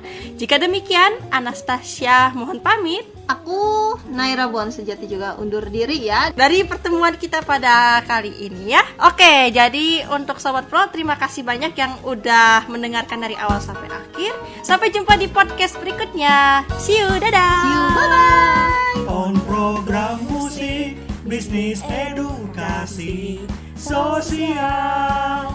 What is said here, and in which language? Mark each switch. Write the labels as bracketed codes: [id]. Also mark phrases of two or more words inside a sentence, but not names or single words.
[id] Jika demikian, Anastasia mohon pamit. Aku Naira Bon sejati juga undur diri ya dari pertemuan kita pada kali ini ya. Oke, jadi untuk Sobat Pro terima kasih banyak yang udah mendengarkan dari awal sampai akhir. Sampai jumpa di podcast berikutnya. [en] See you, dadah. See you, bye-bye. [id] On program musik, bisnis edukasi sosial.